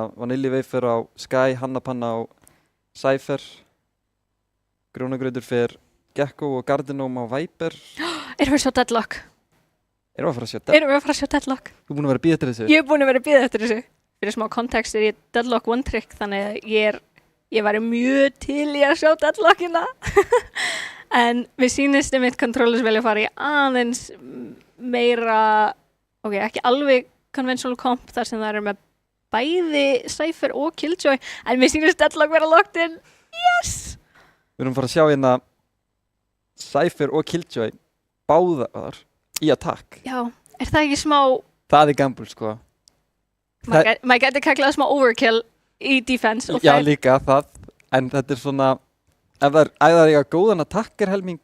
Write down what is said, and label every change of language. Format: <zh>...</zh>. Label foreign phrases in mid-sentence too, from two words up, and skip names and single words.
<is>Vanilli Wafer á Sky, Hannapanna á Cypher. Grjónagrautur fyrir Gekko og Gardenome á Viper. Erum við að sjá Deadlock? Erum við að fara að sjá þetta? Erum við að fara að sjá Deadlock? Þú er búin að vera að bíða eftir þessu? Ég er búin að vera að bíða eftir þessu. Fyrir smá kontekst er ég Deadlock</is> <en>one trick,</en> <is>þannig að ég væri mjög til í að sjá Deadlockina. En við sýnist mitt controllers velja að fara í aðeins meira, ok, ekki alveg</is> <en>conventional comp</en> <is>þar sem það eru með bæði Cypher og Killjoy, en við sýnist Deadlock vera</is> <en>locked in.</en> <is>Yes! Við erum að fara að sjá hérna Cypher og Killjoy báðar í attack. Já, er það ekki smá, Það er gamble, sko. maður gæti kallað smá overkill í defense og Já, líka það. En þetta er svona, ef það er eiga góðan attacker helming,</is>